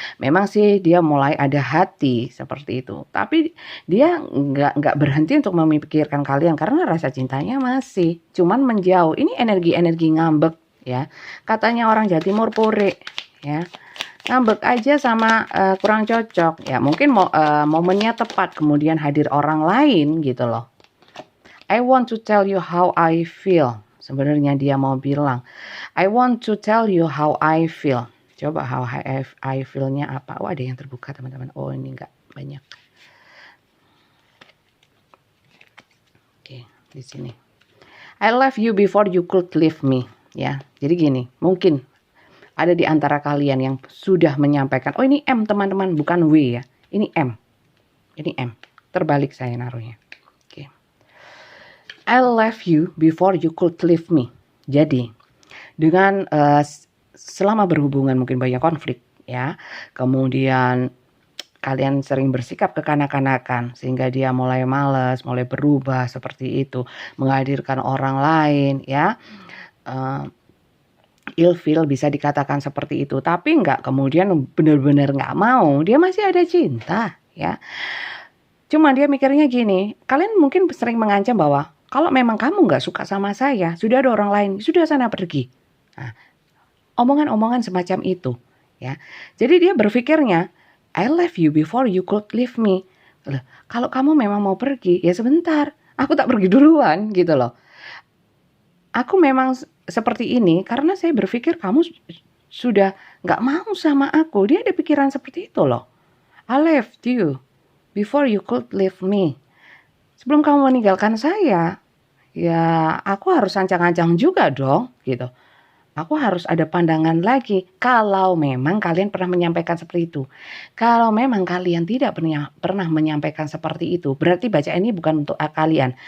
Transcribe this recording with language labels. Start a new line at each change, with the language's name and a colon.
Indonesian: Memang sih dia mulai ada hati seperti itu, tapi dia nggak berhenti untuk memikirkan kalian karena rasa cintanya masih, cuman menjauh. Ini energi-energi ngambek ya, katanya orang Jawa Timur pore ya, ngambek aja sama kurang cocok ya. Mungkin momennya tepat kemudian hadir orang lain gitu loh.
English: I want to tell you how I feel.
Indonesian: Sebenarnya dia mau bilang,
English: I want to tell you how I feel.
Indonesian: Coba
English: how I feel-nya
Indonesian: apa? Oh, ada yang terbuka teman-teman. Oh, ini enggak banyak. Oke, di sini.
English: I love you before you could leave me.
Indonesian: Ya, jadi gini, mungkin ada di antara kalian yang sudah menyampaikan, oh ini M teman-teman, bukan W ya. Ini M. Ini M. Terbalik saya naruhnya.
English: I love you before you could leave me.
Indonesian: Jadi, dengan selama berhubungan mungkin banyak konflik ya. Kemudian kalian sering bersikap kekanak-kanakan sehingga dia mulai malas, mulai berubah seperti itu, menghadirkan orang lain ya. Ilfeel bisa dikatakan seperti itu, tapi enggak kemudian benar-benar enggak mau, dia masih ada cinta ya. Cuma dia mikirnya gini, kalian mungkin sering mengancam bahwa kalau memang kamu nggak suka sama saya, sudah ada orang lain, sudah sana pergi. Nah, omongan-omongan semacam itu, ya. Jadi dia berpikirnya,
English: I love you before you could leave me.
Indonesian: Loh, kalau kamu memang mau pergi, ya sebentar, aku tak pergi duluan, gitu loh. Aku memang seperti ini karena saya berpikir kamu sudah nggak mau sama aku. Dia ada pikiran seperti itu loh.
English: I left you before you could leave me.
Indonesian: Sebelum kamu meninggalkan saya, ya aku harus ancang-ancang juga dong, gitu. Aku harus ada pandangan lagi. Kalau memang kalian pernah menyampaikan seperti itu. Kalau memang kalian tidak pernah menyampaikan seperti itu, berarti baca ini bukan untuk kalian.